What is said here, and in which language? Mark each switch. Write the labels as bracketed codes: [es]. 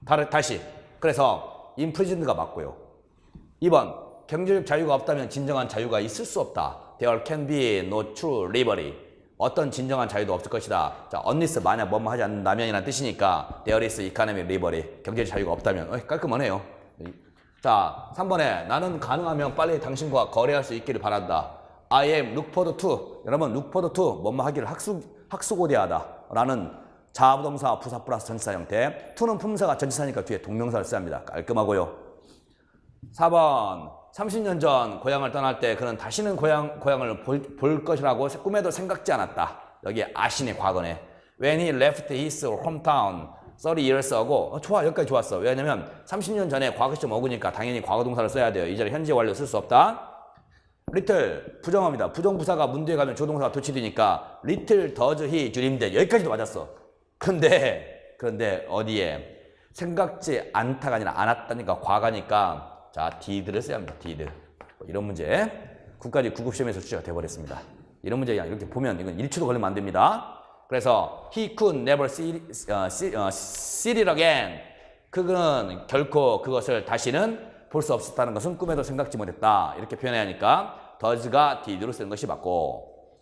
[ko] 다시 그래서 인프리즌드가 맞고요. 2번 경제적 자유가 없다면 진정한 자유가 있을 수 없다. [en] There can be no true liberty. [ko] 어떤 진정한 자유도 없을 것이다. 자, unless 만약 뭐뭐 하지 않는다면이라는 뜻이니까 [en] there is economic liberty. [ko] 경제적 자유가 없다면 깔끔하네요. 자, 3번에 나는 가능하면 빨리 당신과 거래할 수 있기를 바란다. [en] I am look forward to. [ko] 여러분 look forward to 뭐뭐 하기를 학수고대하다 라는 자부동사 부사 플러스 전치사 형태. to는 품사가 전치사니까 뒤에 동명사를 써야 합니다. 깔끔하고요. 4번 30년 전 고향을 떠날 때 그는 다시는 고향을 볼 것이라고 꿈에도 생각지 않았다. 여기 아신의 과거네. [en] When he left his hometown 30 years ago. [ko] 좋아. 여기까지 좋았어. 왜냐면 30년 전에 과거 시점 어구니까 당연히 과거 동사를 써야 돼요. 이 자리 현재 완료 쓸 수 없다. little 부정어입니다. 부정부사가 문제에 가면 조동사가 도치되니까 [en] little does he dream that. [ko] 여기까지도 맞았어. 그런데 어디에 생각지 않다가 아니라 않았다니까 과거니까 자, did를 써야 합니다. did. 이런 문제 9까지 9급 시험에서 출제가 돼버렸습니다. 이런 문제 그냥 이렇게 보면 이건 1초도 걸리면 안 됩니다. [en] 그래서 he could never see it again. [ko] 그는 결코 그것을 다시는 볼 수 없었다는 것은 꿈에도 생각지 못했다. 이렇게 표현해야 하니까 does가 did로 쓰는 것이 맞고.